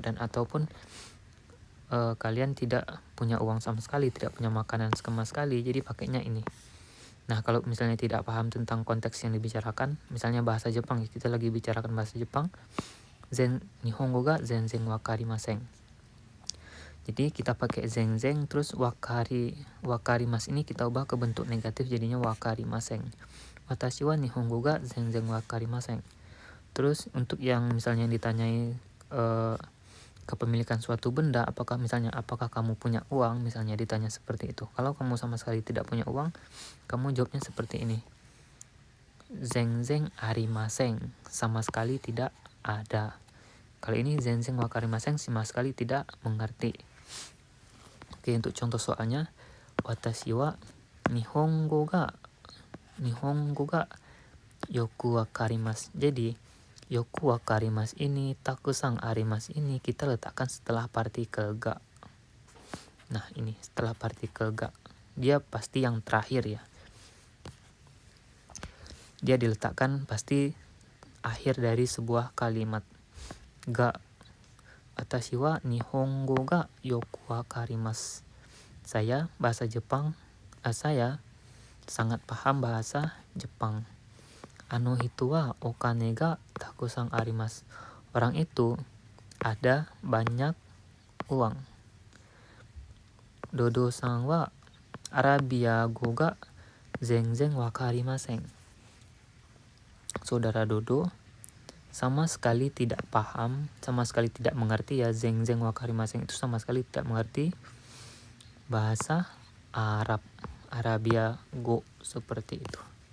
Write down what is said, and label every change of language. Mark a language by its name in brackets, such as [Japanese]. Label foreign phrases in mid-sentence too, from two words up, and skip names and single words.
[Indonesian] Dan ataupun kalian tidak punya uang sama sekali, tidak punya makanan sama sekali, jadi pakainya ini. Nah, kalau misalnya tidak paham tentang konteks yang dibicarakan, misalnya bahasa Jepang, kita lagi bicarakan bahasa Jepang, [Japanese] 日本語が全然わかりません. [Indonesian] Jadi kita pakai zenzen, terus wakarimas ini kita ubah ke bentuk negatif, jadinya wakarimaseng. [Japanese] 私は日本語が全然わかりません. [Indonesian] Terus untuk yang misalnya ditanyai kepemilikan suatu benda, apakah kamu punya uang, misalnya ditanya seperti itu. Kalau kamu sama sekali tidak punya uang, kamu jawabnya seperti ini. [Japanese] 全然ありません, [Indonesian] sama sekali tidak ada. Kali ini [Japanese] 全然わかりません, [Indonesian] sama sekali tidak mengerti. Oke, untuk contoh soalnya, [Japanese] 私は日本語がよくわかります. [Indonesian] Jadi [Japanese] よくわかります [Indonesian] ini, [Japanese] たくさんあります [Indonesian] ini kita letakkan setelah partikel ga. Nah, ini setelah partikel ga. Dia pasti yang terakhir ya. Dia diletakkan pasti akhir dari sebuah kalimat. Ga. [Japanese] 私は日本語がよくわかります. [Indonesian] Saya sangat paham bahasa Jepang. [Japanese] あの人はお金がたくさんあります. [Indonesian] Orang itu ada banyak uang. [Japanese] Dodoさんはアラビア語が全然わかりません. [Indonesian] Saudara Dodo sama sekali tidak paham, sama sekali tidak mengerti ya, [Japanese] 全然わかりません [Indonesian] itu sama sekali tidak mengerti bahasa Arab, [Japanese] アラビア語, [Indonesian] seperti itu.